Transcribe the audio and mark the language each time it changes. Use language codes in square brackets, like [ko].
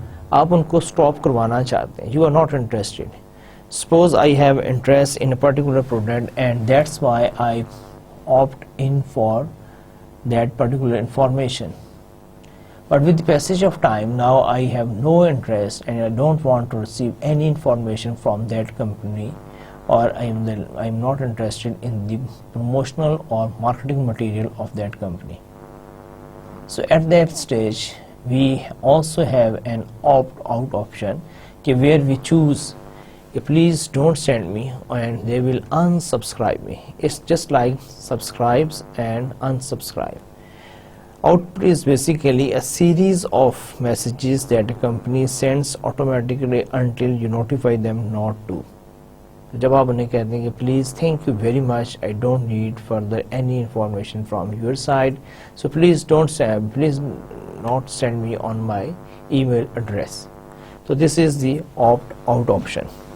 [ur] آپ ان کو سٹاپ کروانا چاہتے ہیں، [en] You are not interested, suppose I have interest in a particular product and that's why I opt in for that particular information, but with the passage of time now I have no interest and I don't want to receive any information from that company, or I'm not interested in the promotional or marketing material of that company. So at that stage we also have an opt out option where we choose please don't send me, and they will unsubscribe me. It's just like subscribes and unsubscribe. Output is basically a series of messages that a company sends automatically until you notify them not to. [ur] جب آپ انہیں کہتے ہیں کہ [en] please thank you very much, I don't need further any information from your side, so please not send me on my email address, [ur] تو [en] This is the opt out option.